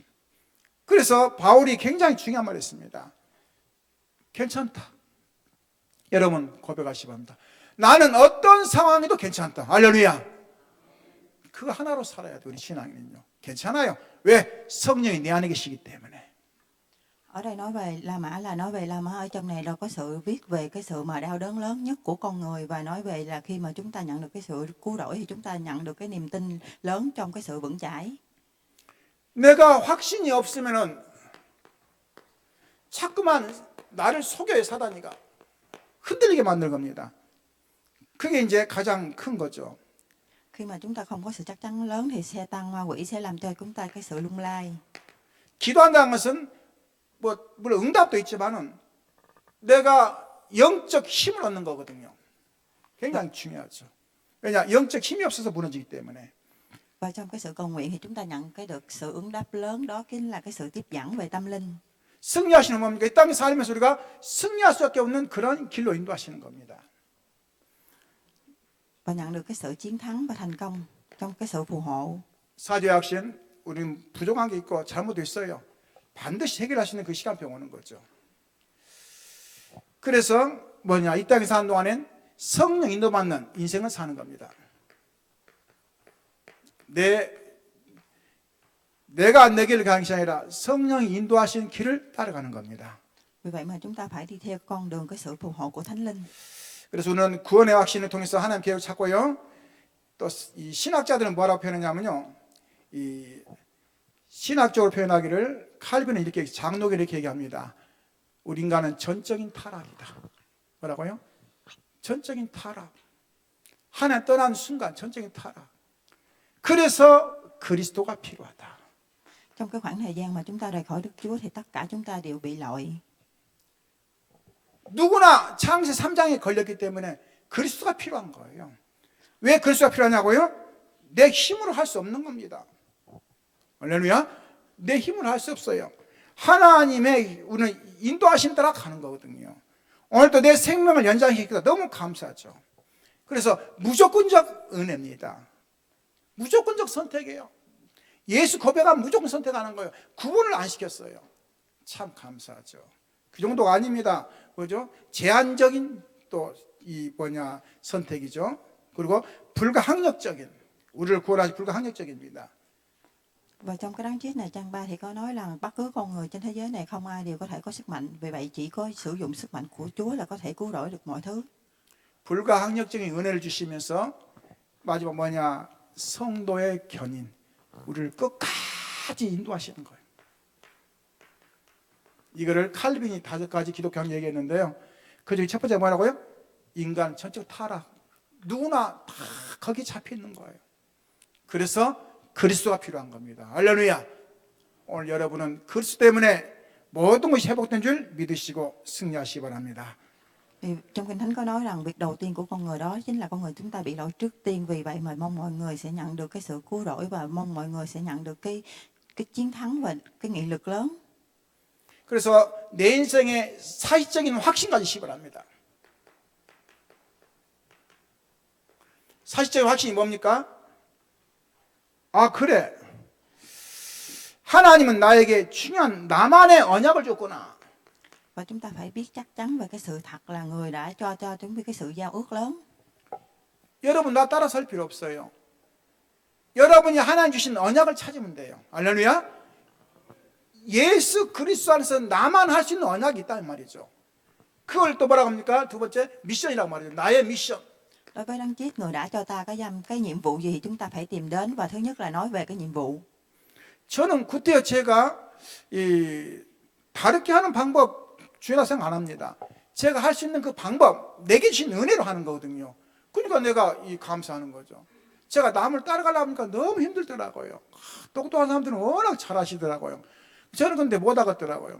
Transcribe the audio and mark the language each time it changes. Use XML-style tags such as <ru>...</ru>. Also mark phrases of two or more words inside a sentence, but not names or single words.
<ko>그래서 바울이 굉장히 중요한 말을 했습니다. 괜찮다. 여러분 고백하시기 바랍니다. 나는 어떤 상황에도 괜찮다. 할렐루야. 그거 하나로 살아야 돼, 우리 신앙인은요. 괜찮아요. 왜? 성령이 내 안에 계시기 때문에.</ko> <vi>Ở đây nói về La Mã là nói về La Mã ở trong này đâu có sự viết về cái sự mà đau đớn lớn nhất của con người, và nói về là khi mà chúng ta nhận được cái sự cứu rỗi thì chúng ta nhận được cái niềm tin lớn trong cái sự vững chãi.</vi> <ko>내가 확신이 없으면은 자꾸만 나를 속여요, 사단이가. 흔들리게 만들 겁니다. 그게 이제 가장 큰 거죠.</ko> <vi>Khi mà chúng ta không có sự chắc chắn lớn thì Satan ma quỷ sẽ làm cho chúng ta cái sự lung lay.</vi> <ko>기도한다는 것은 물론 응답도 있지만은 내가 영적 힘을 얻는 거거든요. 굉장히 중요하죠. 왜냐, 영적 힘이 없어서 무너지기 때문에.</ko> <vi>Và trong cái sự cầu nguyện thì chúng ta nhận cái được sự ứng đáp lớn, đó chính là cái sự tiếp dẫn về tâm linh.</vi> <ko>승리하시는 뭡니까? 이 땅에 살면서 우리가 승리할 수밖에 없는 그런 길로 인도하시는 겁니다.</ko> <vi>Và nhận được cái sự chiến thắng và thành công trong cái sự phù hộ.</vi> <ko>사죄의 확신, 우리는 부족한 게 있고 잘못도 있어요. 반드시 해결하시는 그 시간표가 오는 거죠. 그래서 뭐냐, 이 땅에 사는 동안엔 성령 인도받는 인생을 사는 겁니다. 내가 내 길을 가는 것이 아니라 성령이 인도하시는 길을 따라가는 겁니다.</ko> <vi>Vì vậy mà chúng ta phải đi theo con đường cái sự phù hộ của Thánh Linh.</vi> <ko>그래서 우리는 구원의 확신을 통해서 하나님 계획을 찾고요. 또 이 신학자들은 뭐라고 표현하냐면요, 이 신학적으로 표현하기를 칼빈은 이렇게, 장로교 이렇게 얘기합니다. 우리 인간은 전적인 타락이다. 뭐라고요? 전적인 타락. 하나님 떠난 순간 전적인 타락. 그래서 그리스도가 필요하다.</ko> <vi>Trong cái khoảng thời gian mà chúng ta rời khỏi Đức Chúa thì tất cả chúng ta đều bị lội.</vi> <ko>누구나 창세 3장에 걸렸기 때문에 그리스도가 필요한 거예요. 왜 그리스도가 필요하냐고요? 내 힘으로 할 수 없는 겁니다. 할렐루야. 내 힘으로 할 수 없어요. 하나님의 우리는 인도하심 따라 가는 거거든요. 오늘도 내 생명을 연장시키기가 너무 감사하죠. 그래서 무조건적 은혜입니다. 무조건적 선택이에요. 예수 고백하면 무조건 선택하는 거예요. 구분을 안 시켰어요. 참 감사하죠. 그 정도가 아닙니다. 그죠? 제한적인 또 이 선택이죠. 그리고 불가항력적인, 우리를 구원하시 불가항력적입니다.</ko> <vi>Và trong cái đấng Christ này trang 3 thì có nói là bất cứ con người trên thế giới này không ai đều có thể có sức mạnh. Vì vậy chỉ có sử dụng sức mạnh của Chúa là có thể cứu rỗi được mọi thứ.</vi> <ko>불가항력적인 은혜를 주시면서 마지막 성도의 견인, 우리를 끝까지 인도하시는 거예요. 이거를 칼빈이 5가지 기독교 얘기했는데요. 그 중에 첫 번째 뭐라고요? 인간 전적 타락. 누구나 다 거기 잡혀 있는 거예요. 그래서 그리스도가 필요한 겁니다. 할렐루야. 오늘 여러분은 그리스도 때문에 모든 것이 회복된 줄 믿으시고 승리하시기 바랍니다.</ko> <vi>Thì trong Kinh Thánh có nói rằng việc đầu tiên của con người đó chính là con người chúng ta bị lỗi trước tiên. Vì vậy mà mong mọi người sẽ nhận được cái sự cứu rỗi và mong mọi người sẽ nhận được cái chiến thắng và cái nghị lực lớn.</vi> <ko>그래서 내 인생에 사실적인 확신 가지시기 바랍니다. 사실적인 확신이 뭡니까? 아, 그래. 하나님은 나에게 중요한 나만의 언약을 줬구나.</ko> <vi>Và chúng ta phải biết chắc chắn về cái sự thật là người đã cho chúng biết cái sự giao ước lớn.</vi> <ko>여러분 나 따라 설 필요 없어요. 여러분이 하나님 주신 언약을 찾으면 돼요. 할렐루야. 예수 그리스도 안에서 나만 할 수 있는 언약이 있다는 말이죠. 그걸 또 뭐라고 합니까? 두 번째 미션이라고 말이죠. 나의 미션.</ko> <vi>Đối với đấng Christ, người đã cho ta cái nhiệm vụ gì thì chúng ta phải tìm đến. Và thứ nhất là nói về cái nhiệm vụ.</vi> <ko>저는 그때요 제가 다르게 하는 방법 주의나 생각 안 합니다. 제가 할 수 있는 그 방법 내게 주신 은혜로 하는 거거든요. 그러니까 내가 감사하는 거죠. 제가 남을 따라가려고 하니까 너무 힘들더라고요. 똑똑한 사람들은 워낙 잘하시더라고요. 저는 근데 못 하겠더라고요.</ko>